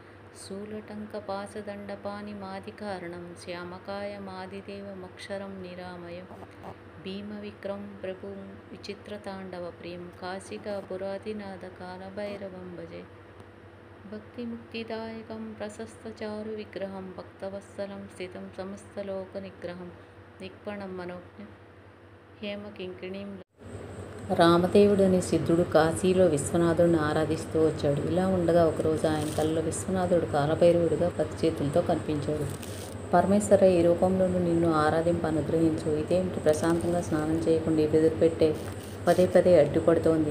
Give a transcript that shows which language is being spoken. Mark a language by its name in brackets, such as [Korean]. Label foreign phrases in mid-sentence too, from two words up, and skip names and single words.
[Sanskrit] शूलटङ्कपाशदण्डपाणिमादिकारणं श्यामकायमादिदेवमक्षरं निरामयं भीमविक्रमं प्रभुं विचित्रताण्डवप्रियं काशिकापुरादिनाथकालभैरवं भजे भक्तिमुक्तिदायकं प्रशस्तचारुविग्रहं भक्तवत्सलं स्थितं समस्तलोकनिग्रहं निक्पणं मनोज्ञं हेमकिङ्किणीं [Telugu] రామదేవుడు అనే సిద్ధుడు కాశీలో విశ్వనాథుడిని ఆరాధిస్తూ వచ్చాడు. ఇలా ఉండగా ఒకరోజు ఆయన కళ్ళలో విశ్వనాథుడు కాలభైరవుడిగా 10 చేతులతో కనిపించాడు. పరమేశ్వర, ఈ రూపంలోనూ నిన్ను ఆరాధింప అనుగ్రహించు. ఇదేమిటి ప్రశాంతంగా స్నానం చేయకుండా వెదురుపెట్టే పదే పదే అడ్డుపడుతోంది.